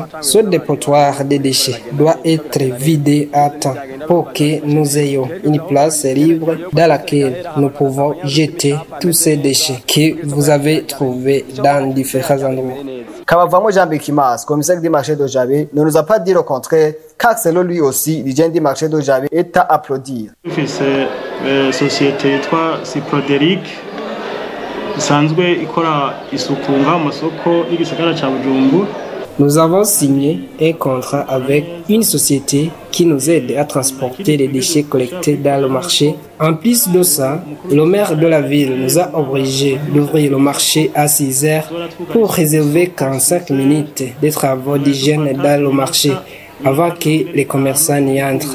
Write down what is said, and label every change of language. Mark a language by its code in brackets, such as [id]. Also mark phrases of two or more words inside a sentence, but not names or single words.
[fr] Ce dépotoir des déchets doit être vidé à temps pour que nous ayons une place libre dans laquelle nous pouvons jeter tous ces déchets que vous avez trouvés dans différents endroits. Kabavamo Jean Bekimas, commissaire du marché de Jabe, ne nous a pas dit le contraire, car selon lui aussi, l'hygiène du marché de Jabe est à applaudir. [rn] C'est société yitwa Ciproderic isanzwe ikora isuku nga mu soko y'igisagara ca Bujumbura. [fr] Nous avons signé un contrat avec une société qui nous aide à transporter les déchets collectés dans le marché. En plus de ça, le maire de la ville nous a obligés d'ouvrir le marché à 6 heures pour réserver 45 minutes de travaux d'hygiène dans le marché avant que les commerçants n'y entrent.